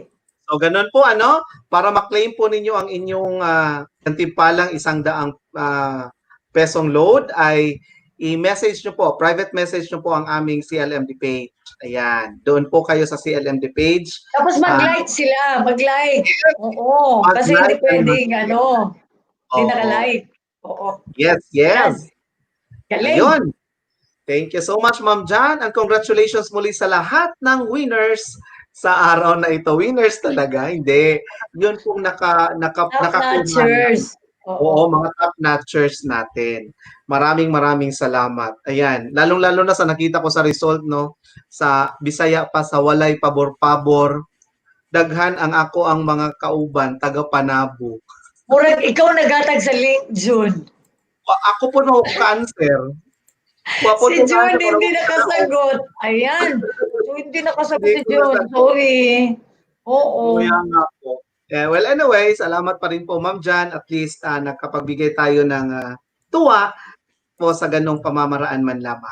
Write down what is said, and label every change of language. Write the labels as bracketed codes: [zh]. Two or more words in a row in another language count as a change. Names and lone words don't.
[tl] So ganun po ano, para ma-claim po ninyo ang inyong gantimpalang 100 pesong load ay i-message nyo po, private message nyo po ang aming CLMD page. Ayan, doon po kayo sa CLMD page. Tapos mag-like sila, mag-like. Oo, kasi hindi Mag-like and pwedeng ano, hindi Oo. naka-like. Oo. Yes, Yan. yes. Galing. Ayun. [en] Thank you so much, Ma'am Jan, and congratulations [tl] muli sa lahat ng winners sa araw na ito. Winners talaga, hindi. Yun pong Top nakakuha na. notchers. Oo, Oo. mga [en] top notchers [tl] natin. Maraming salamat. Ayan, lalong-lalo na sa nakita ko sa result, [ceb] no, sa Bisaya pa, sa walay pabor-pabor, daghan ang ako ang mga kauban, taga Panabo. Murag ikaw nagatag sa link, June. Ako po no cancer. [tl] Si June hindi nakasagot. Ayan. So, hindi nakasagot si June. Sorry. Oo. Kaya nga po. [en] Well, anyway, [tl] salamat pa rin po, Ma'am Jan. At least nakapagbigay tayo ng tuwa po sa ganong pamamaraan man lamang.